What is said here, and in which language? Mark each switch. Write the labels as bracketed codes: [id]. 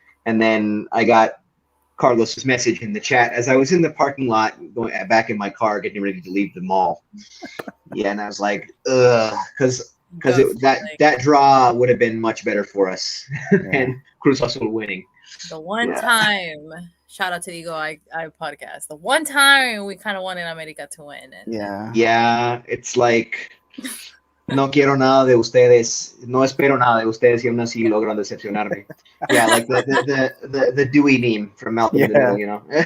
[en] And then I got Carlos's message in the chat as I was in the parking lot, going back in my car, getting ready to leave the mall. Yeah, and I was like, because that draw would have been much better for us, and Cruz Azul winning. The one time, shout out to the Eagle Eye podcast. The one time we kind of wanted America to win. And, yeah, it's like, [es] no quiero nada de ustedes, no espero nada de ustedes, y aún así logran decepcionarme. [en] Yeah, like the Dewey meme from Malcolm in the Middle,